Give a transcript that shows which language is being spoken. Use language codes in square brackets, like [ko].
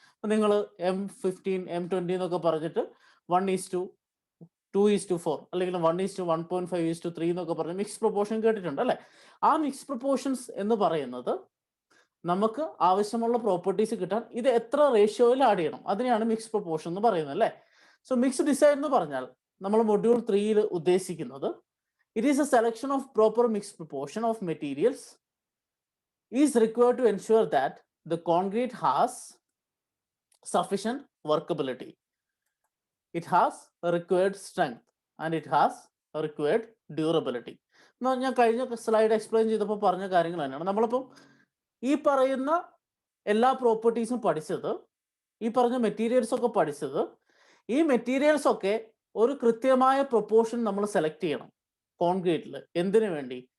[ml] അപ്പൊ നിങ്ങൾ M15 M20 എന്നൊക്കെ പറഞ്ഞിട്ട് 1:2:4 അല്ലെങ്കിൽ 1:1.5:3 എന്നൊക്കെ പറഞ്ഞ് മിക്സ് പ്രൊപ്പോർഷൻ കേട്ടിട്ടുണ്ട് അല്ലെ. ആ മിക്സ് പ്രൊപ്പോർഷൻസ് എന്ന് പറയുന്നത് നമുക്ക് ആവശ്യമുള്ള പ്രോപ്പർട്ടീസ് കിട്ടാൻ ഇത് എത്ര റേഷ്യോയിൽ ആഡ് ചെയ്യണം, അതിനെയാണ് മിക്സ് പ്രൊപ്പോർഷൻ എന്ന് പറയുന്നത് അല്ലെ. സോ മിക്സ് ഡിസൈൻ എന്ന് പറഞ്ഞാൽ നമ്മൾ മൊഡ്യൂൾ 3ൽ ഉദ്ദേശിക്കുന്നത്, [en] it is a selection of proper mixed proportion of materials is required to ensure that the concrete has sufficient workability, it has a required strength, and it has a required durability. [ml] ഞാൻ കഴിഞ്ഞ slide explain ചെയ്തപ്പോൾ പറഞ്ഞ കാര്യങ്ങൾ തന്നെയാണ്. നമ്മളിപ്പം ഈ പറയുന്ന എല്ലാ പ്രോപ്പർട്ടീസും പഠിച്ചത്, ഈ പറഞ്ഞ മെറ്റീരിയൽസ് ഒക്കെ പഠിച്ചത്, ഈ മെറ്റീരിയൽസ് ഒക്കെ ഒരു കൃത്യമായ പ്രൊപ്പോർഷൻ നമ്മൾ സെലക്ട് ചെയ്യണം കോൺക്രീറ്റിൽ. എന്തിനു വേണ്ടി?